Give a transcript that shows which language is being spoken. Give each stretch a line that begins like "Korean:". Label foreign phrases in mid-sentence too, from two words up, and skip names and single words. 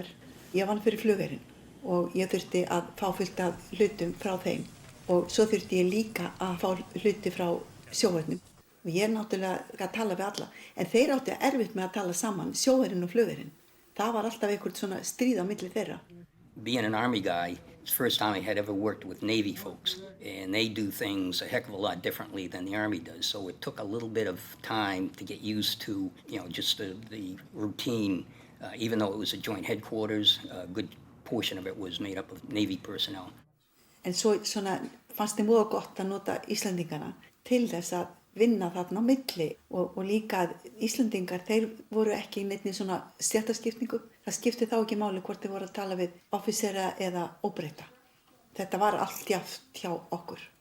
Icelandic: Ég vann fyrir flugherinn og ég þurfti að fá fullt af hlutum frá þeim. Og svo þurfti ég líka að fá hluti frá sjóhernum. Og ég náttúrulega að tala við alla. En þeir áttu erfitt með að tala saman, sjóherinn og flugherinn. Það var alltaf einhvern svona stríð á milli þeirra.
English: Being an Army guy, it's the first time I had ever worked with Navy folks, and they do things a heck of a lot differently than the Army does. So it took a little bit of time to get used to, just the routine. Even though it was a joint headquarters, a good portion of it was made up of Navy personnel.
Icelandic: En svo svona fannst þeim voða gott að nota Íslendingana til þess að vinna þarna á milli og líka að Íslendingar, þeir voru ekki í neinni svona stéttaskiptingu. Það skipti þá ekki máli hvort þeir voru að tala við offísera eða óbreyta. Þetta var allt jafnt hjá okkur.